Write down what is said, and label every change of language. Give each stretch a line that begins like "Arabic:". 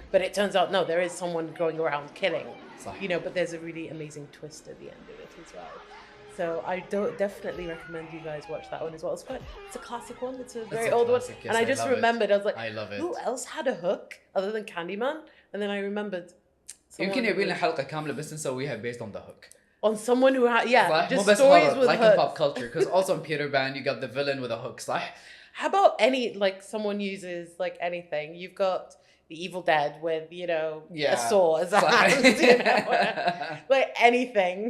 English: But it turns out, no, there is someone going around killing. You know, but there's a really amazing twist at the end of it as well. So I definitely recommend you guys watch that one as well. It's a classic one. It's a very old one. Yes, and I just remembered, I was like, I love it. Who else had a hook other than Candyman? And then I remembered.
Arabic: يمكن يبي لنا حلقة كاملة بس نسويها
English: based on the hook. On someone who had, just stories horror, with like hooks. in pop culture, because also in Peter-Pan you got the villain with a hook,
Arabic: صح?
English: How about someone uses like anything? You've got the Evil Dead with, you know, a saw as a hand, you know? Like anything.